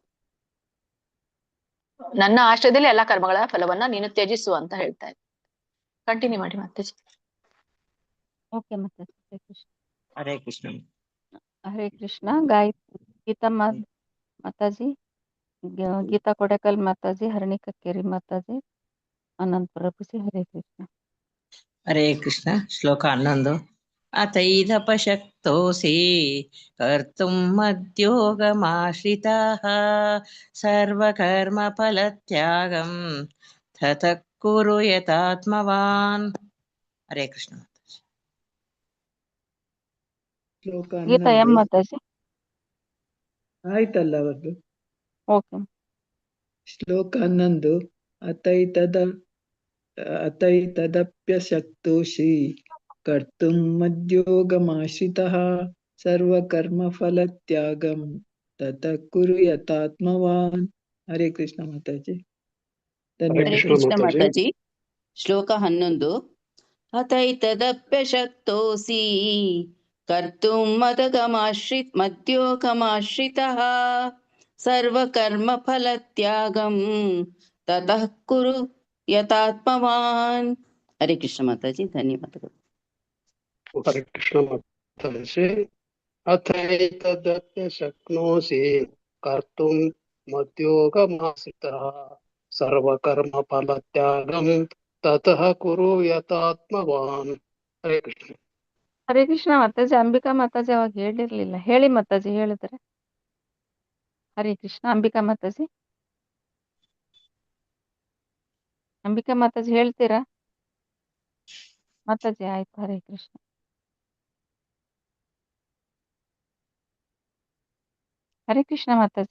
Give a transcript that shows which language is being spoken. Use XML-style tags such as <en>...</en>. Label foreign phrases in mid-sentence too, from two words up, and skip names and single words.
<kn>ನನ್ನ ಆಶ್ರಯದಲ್ಲಿ ಎಲ್ಲಾ ಕರ್ಮಗಳ ಫಲವನ್ನ ನೀನು ತ್ಯಜಿಸು ಅಂತ ಹೇಳ್ತಾ ಇದ್ದೆ. ಕಂಟಿನ್ಯೂ ಮಾಡಿ ಮತ್ತೆ. ಓಕೆ ಮಾತಾಜಿ. ಹರೇ ಕೃಷ್ಣ. ಹರೇ ಕೃಷ್ಣ. ಹರೇ ಕೃಷ್ಣ. ಗೀತಾ ಮಾತಾಜಿ, ಗೀತಾ ಕೊಡೆಕಲ್ ಮಾತಾಜಿ, ಹರಣಿ ಕಕ್ಕೇರಿ ಮಾತಾಜಿ, ಅನಂತ್ ಪ್ರಭುಜಿ. ಹರೇ ಕೃಷ್ಣ. ಹರೇ ಕೃಷ್ಣ. ಶ್ಲೋಕ 11.</kn> <sa>ಅಥೈದಪಶಕ್ತೋಸಿ ಕರ್ತುಂ ಮದ್ಯೋಗಮಾಶ್ರಿತಾಃ ಸರ್ವಕರ್ಮ ಫಲತ್ಯಾಗಂ ತತಃ ಕುರು ಯಥಾತ್ಮವಾನ್.</sa> <kn>ಹರೇ ಕೃಷ್ಣ. ಶ್ಲೋಕ ಗೀತಾ ಎಂ 11 ಮಾತಾಜಿ. ಆಯ್ತಲ್ಲ ಅವತ್ತು. ಓಕೆ. ಶ್ಲೋಕ 11.</kn> <sa>ಅಥೈತದಪ್ಯಶಕ್ತೋಷಿ ಕರ್ತುಂ ಮದ್ಯೋಗಮಾಶ್ರಿತಃ ಸರ್ವಕರ್ಮಫಲತ್ಯಾಗಂ ತತಃ ಕುರು ಯಥಾತ್ಮವಾನ್.</sa> <kn>ಹರೇ ಕೃಷ್ಣ ಮಾತಾಜಿ. ಹರೇ ಕೃಷ್ಣ ಮಾತಾಜಿ. ಶ್ಲೋಕ 11.</kn> <sa>ಅಥೈತದಪ್ಯಶಕ್ತೋಸಿ ಕರ್ತುಂ ಮದ್ಯೋಗಮಾಶ್ರಿತಃ ಸರ್ವಕರ್ಮ ಫಲತ್ಯಾಗಂ ತತಃ ಕುರು ಯಥಾತ್ಮವಾನ್.</sa> <kn>ಹರೇ ಕೃಷ್ಣ ಮಾತಾಜಿ. ಧನ್ಯವಾದಗಳು. ಹರೇ ಕೃಷ್ಣ ಮಾತಾಜಿ.</kn> <sa>ಅಥೈತದಪ್ಯ ಶಕ್ನೋಸಿ ಕರ್ತುಂ ಮದ್ಯೋಗಮಾಶ್ರಿತಃ ಸರ್ವಕರ್ಮ ಫಲತ್ಯಾಗಂ ತತಃ ಕುರು ಯಥಾತ್ಮವಾನ್. ಹರೇ ಕೃಷ್ಣ.</sa> <kn>ಹರೇ ಕೃಷ್ಣ ಮಾತಾಜಿ. ಅಂಬಿಕಾ ಮಾತಾಜಿ ಅವಾಗ ಹೇಳಿರ್ಲಿಲ್ಲ, ಹೇಳಿ ಮಾತಾಜಿ, ಹೇಳಿದ್ರೆ. ಹರೇ ಕೃಷ್ಣ. ಅಂಬಿಕಾ ಮಾತಾಜಿ. ಅಂಬಿಕಾ ಮಾತಾಜಿ ಹೇಳ್ತೀರಾ ಮಾತಾಜಿ? ಆಯ್ತು. ಹರೇ ಕೃಷ್ಣ. ಹರೇ ಕೃಷ್ಣ ಮಾತಾಜಿ.</kn>